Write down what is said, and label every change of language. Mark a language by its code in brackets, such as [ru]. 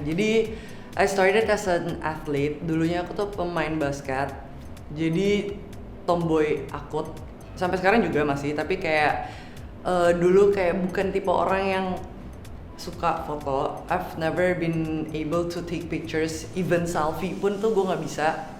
[id] Jadi [en] I started as an athlete. [id] Dulunya aku tuh pemain basket. Jadi tomboy akut. Sampai sekarang juga masih, tapi kayak dulu kayak bukan tipe orang yang suka foto. [en] I've never been able to take pictures, even selfie [id] pun tuh gue nggak bisa.